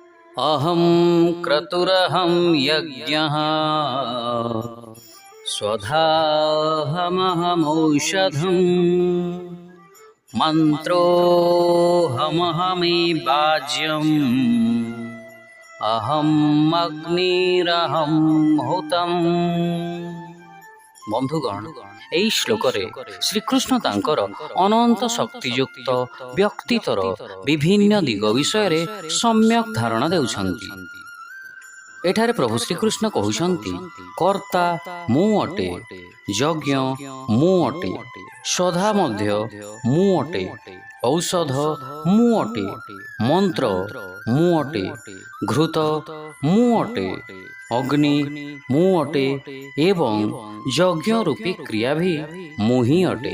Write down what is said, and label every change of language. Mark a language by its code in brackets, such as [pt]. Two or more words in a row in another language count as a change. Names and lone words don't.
[sa] अहं क्रतुरहं यज्ञः स्वधाहमहमौषधम् मन्त्रोऽहमहमेवाज्यम् अहम् अग्निरहं हुतम्। [or] ବନ୍ଧୁଗଣ, ଏହି ଶ୍ଲୋକରେ ଶ୍ରୀକୃଷ୍ଣ ତାଙ୍କର ଅନନ୍ତ ଶକ୍ତିଯୁକ୍ତ ବ୍ୟକ୍ତିତ୍ୱର ବିଭିନ୍ନ ଦିଗ ବିଷୟରେ ସମ୍ୟକ୍ ଧାରଣା ଦେଉଛନ୍ତି। ଏଠାରେ ପ୍ରଭୁ ଶ୍ରୀକୃଷ୍ଣ କହୁଛନ୍ତି, କର୍ତ୍ତା ମୁଁ ଅଟେ, ଯଜ୍ଞ ମୁଁ ଅଟେ, ସଦା ମଧ୍ୟ ମୁଁ ଅଟେ, ଔଷଧ ମୁଁ ଅଟେ, ମନ୍ତ୍ର ମୁଁ ଅଟେ, ଘୃତ ମୁଁ ଅଟେ, ଅଗ୍ନି ମୁଁ ଅଟେ ଏବଂ ଯଜ୍ଞ ରୂପୀ କ୍ରିୟା ବି ମୁଁ ହିଁ ଅଟେ।